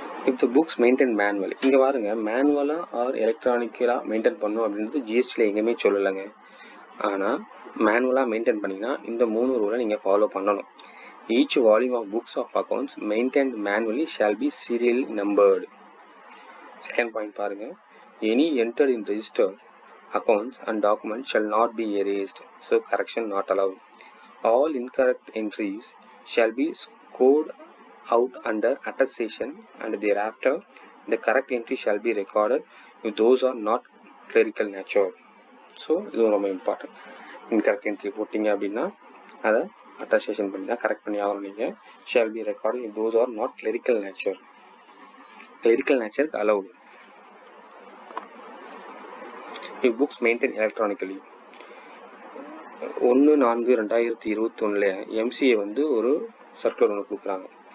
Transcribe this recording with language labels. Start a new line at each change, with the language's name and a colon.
English: If the books maintain manually,
Tamil: இங்க பாருங்க மேனுவலா R எலக்ட்ரானிக்கலா maintain பண்ணும் அப்படின்றது ஜிஎஸ்டியில் எங்கேயுமே சொல்லலைங்க. ஆனால் மேனுவலாக மெயின்டைன் பண்ணிங்கன்னா இந்த 3 ரூலை நீங்கள் ஃபாலோ பண்ணணும்.
English: Each volume of books of accounts maintained manually shall be serially numbered. Second point பாருங்க, any entered in registered accounts and documents shall not be erased, so correction not allowed. All incorrect entries shall be scored out under attestation and thereafter the correct entry shall be recorded if those are not clerical nature.
Tamil: So இது ரொம்ப important. Incorrect entry போட்டிங்க அப்படின்னா அதை attestation பண்ணி தான் correct பண்ணி ஆகணும்.
English: நீங்கள் shall be recording if those are not clerical nature. Clerical நேச்சருக்கு allowed. If books maintain electronically,
Tamil: 1/4/2021 MCA வந்து ஒரு சர்க்குலர் ஒன்று கொடுக்குறாங்க.